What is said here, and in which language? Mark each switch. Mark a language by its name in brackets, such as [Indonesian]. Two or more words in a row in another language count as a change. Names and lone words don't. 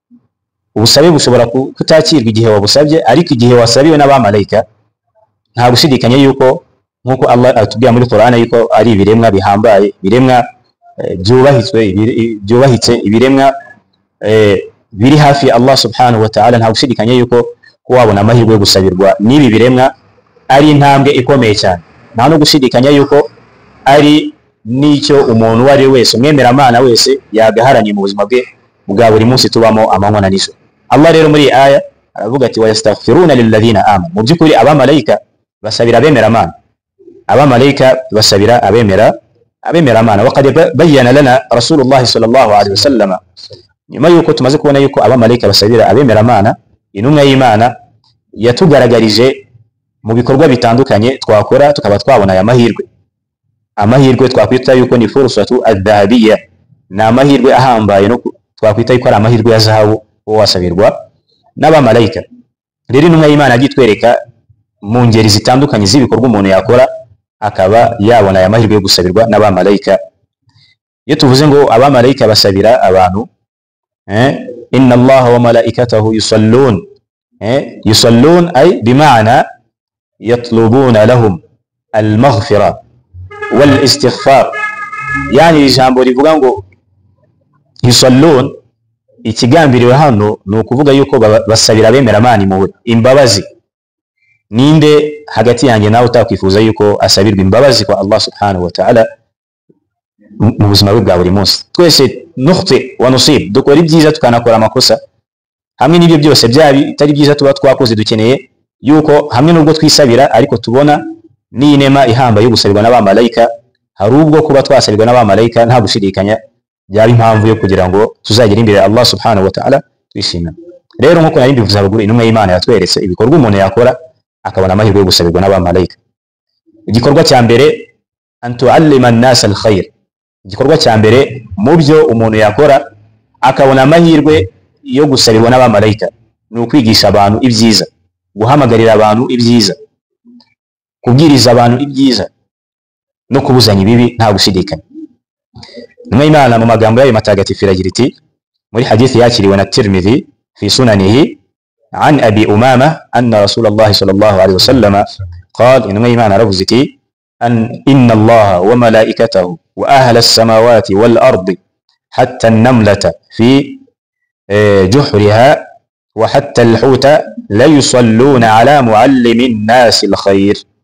[Kinyarwanda] Rero ubusabe bushobora kutakirwa igihe wabusabye, ariko igihe wasabiwe n'abamalayika nta gushidikanya yuko nkuko Allah atubwira muri Qur'an yuko ari ibiremwa bihambaye, ibiremwa byubahitse, ibiremwa biri hafi Allah [Arabic] سبحانه وتعالى. [Kinyarwanda] Nta gushidikanya yuko wabona amahirwe yo gusabirwa n'ibi biremwa ari intambwe ikomeye cyane. Nta no gushidikanya yuko ari nicyo umuntu wari wese, umwemeramana wese yagaharanye mu buzima bwe bwa buri munsi tubamo amanywa na nijoro. Allah rero muri aya aravuga ati [Arabic] ويستغفرون للذين آمنوا. [Kinyarwanda] Mu by'ukuri abamalayika basabira abemeramana, abamalayika basabira abemeramana. [Arabic] وقد بين لنا رسول الله صلى الله عليه وسلم, [Kinyarwanda] nyuma yuko tumaze kubona yuko abamalayika basabira abemeramana, intumwa y'Imana yatugaragarije mu bikorwa bitandukanye twakora tukaba twabona aya amahirwe twakwita yuko ni [Arabic] الفرصة الذهبية, [Kinyarwanda] na amahirwe ahambaye no twakwita yuko ari amahirwe ya zahabu wasabirwa n'abamalayika. Rero intumwa y'Imana agitwereka mu ngeri zitandukanye z'ibikorwa umuntu yakora akaba yabona aya mahirwe yo gusabirwa n'abamalayika. Iyo tuvuze ngo abamalayika basabira abantu, [Arabic] إن الله وملائكته يصلون أي بمعنى يطلبون لهم المغفرة والاستغفار. [Kinyarwanda] Yani ijambo rivuga ngo yusallun, ikigambiriwe hano ni ukuvuga yuko basabira abemeramana imbabazi. Ninde hagati yanjye nawe utakwifuza yuko asabirwa imbabazi kwa Allah [Arabic] سبحانه وتعالى [Kinyarwanda] mu buzima bwe bwa buri munsi? Twese [Arabic] نخطئ ونصيب, [Kinyarwanda] dukora ibyiza tukanakora amakosa. Hamwe n'ibyo byose bitari byiza tuba twakoze, dukeneye yuko hamwe n'ubwo twisabira ariko tubona n'inema ihamba yo gusabirwa n'abamalayika, hari ubwo kuba twasabirwa n'abamalayika nta gushidikanya byaba impamvu yo kugira ngo tuzagere imbere Allah [Arabic] سبحانه وتعالى [Kinyarwanda] twishimira. Rero nkuko nari mbivuze haruguru, intumwa y'Imana yatweretse ibikorwa umuntu yakora akabona amahirwe yo gusabirwa n'abamalayika. Igikorwa cya mbere, [Arabic] أن تعلم الناس الخير. [Kinyarwanda] Igikorwa cya mbere mu byo umuntu yakora akabona amahirwe yo gusabirwa n'abamalayika ni ukwigisha abantu ibyiza, guhamagarira abantu ibyiza, kubwiriza abantu ibyiza no kubuzanya ibibi nta gushidikanya. Intumwa y'Imana mu magambo yayo matagatifu iragira iti muri hadithi yakiriwe na Tirmidhi [Arabic] في سننه عن أبي أمامة أن رسول الله صلى الله عليه وسلم قال إنما إيمان رفزتي إن الله وملائكته وأهل السماوات والأرض حتى النملة في جحرها وحتى الحوت لا يصلون على معلم الناس الخير.